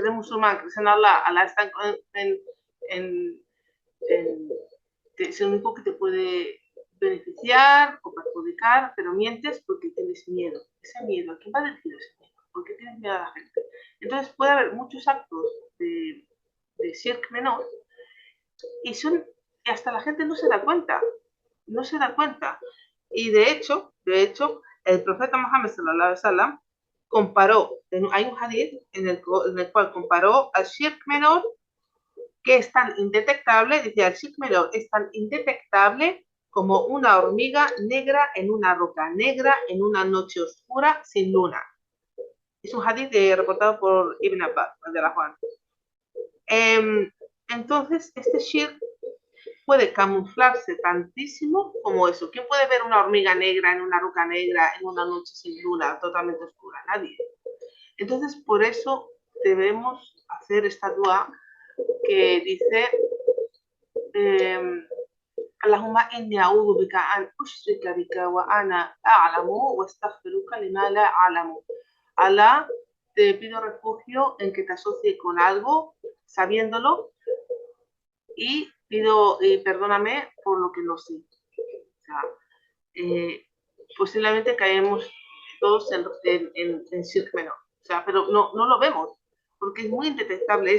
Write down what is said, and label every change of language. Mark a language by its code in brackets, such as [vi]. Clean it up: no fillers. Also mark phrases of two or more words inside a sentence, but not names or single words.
[es] Eres musulmán, crees en Allah, Allah está es el único que te puede beneficiar o perjudicar, pero mientes porque tienes miedo. Ese miedo, ¿a quién va dirigido ese miedo? ¿Por qué tienes miedo a la gente? Entonces puede haber muchos actos de shirk menor y hasta la gente no se da cuenta, no se da cuenta. Y de hecho, el profeta Muhammad [ar] صلى الله عليه وسلم [es] comparó, hay un hadith en el cual comparó al shirk menor, que es tan indetectable, decía, el shirk menor es tan indetectable como una hormiga negra en una roca negra en una noche oscura sin luna. Es un hadith reportado por Ibn Abbas, de la Juan. Entonces, este shirk puede camuflarse tantísimo como eso. ¿Quién puede ver una hormiga negra en una roca negra en una noche sin luna, totalmente oscura? Nadie. Entonces, por eso debemos hacer esta dua que dice [ar] اللهم إني أعوذ بك أن أشرك بك وأنا أعلم وأستغفرك لما لا أعلم. [es] Allah, te pido refugio en que te asocie con algo sabiéndolo y pido perdóname por lo que no sé. O sea, posiblemente caemos todos en shirk menor. O sea, pero no lo vemos, porque es muy indetectable.